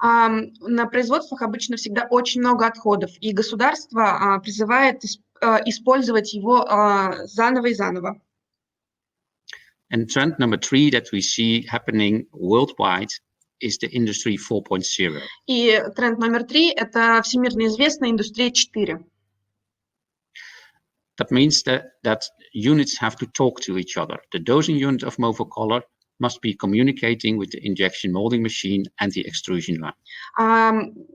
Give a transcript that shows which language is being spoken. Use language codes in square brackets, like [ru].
[ru] На производствах обычно всегда очень много отходов, и государство призывает использовать его заново и заново. [en] And trend number 3 that we see happening worldwide is the industry 4.0. [ru] И тренд номер 3 – это всемирно известная индустрия 4. [en] That means that units have to talk to each other. The dosing unit of Movacolor must be communicating with the injection molding machine and the extrusion line.